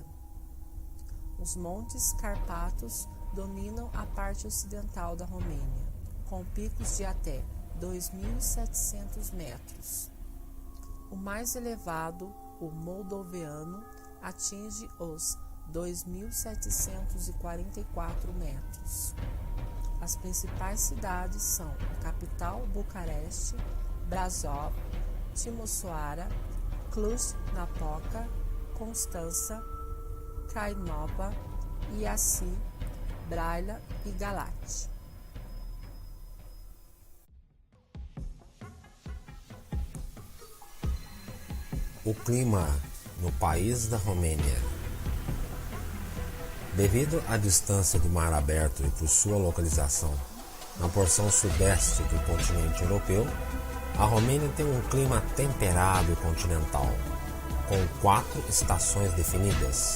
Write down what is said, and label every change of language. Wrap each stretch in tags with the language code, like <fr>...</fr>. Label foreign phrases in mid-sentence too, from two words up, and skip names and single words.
<pt>Os Montes Carpatos dominam a parte ocidental da Romênia, com picos de até 2.700 metros. O mais elevado, o Moldoviano, atinge os 2.744 metros. As principais cidades são a capital Bucareste, Brasov, Timișoara, Cluj-Napoca, Constanța, Craiova, Iași, Brăila e Galați. O clima no país da Romênia. Devido à distância do mar aberto e por sua localização na porção sudeste do continente europeu, a Romênia tem um clima temperado e continental, com 4 estações definidas.</pt>